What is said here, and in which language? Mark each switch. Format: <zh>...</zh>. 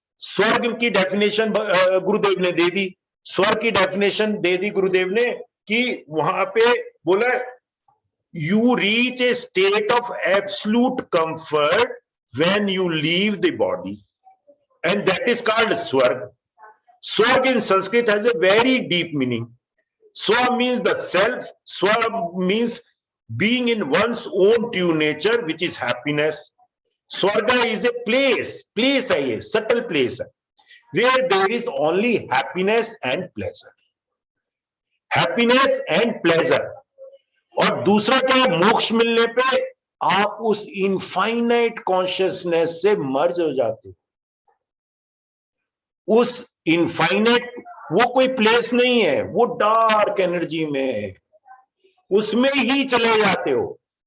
<hi>स्वर्ग की डेफिनेशन गुरुदेव ने दे दी, स्वर्ग की डेफिनेशन दे दी गुरुदेव ने कि वहां पे बोला</hi> <en>you reach a state of absolute comfort when you leave the body, and that is called swarg. Swarg in Sanskrit has a very deep meaning. Swa means the self, swa means being in one's own true nature, which is happiness. Swarga is a place</en> <hi>है, ये</hi> <en>subtle place है, where there is only happiness and pleasure, happiness and pleasure.</en> <hi>और दूसरा क्या, मोक्ष मिलने पे आप उस इनफाइनाइट कॉन्शियसनेस से मर्ज हो जाते हो। उस इनफाइनाइट, वो कोई प्लेस नहीं है, वो डार्क एनर्जी में है, उसमें ही चले जाते हो।</hi>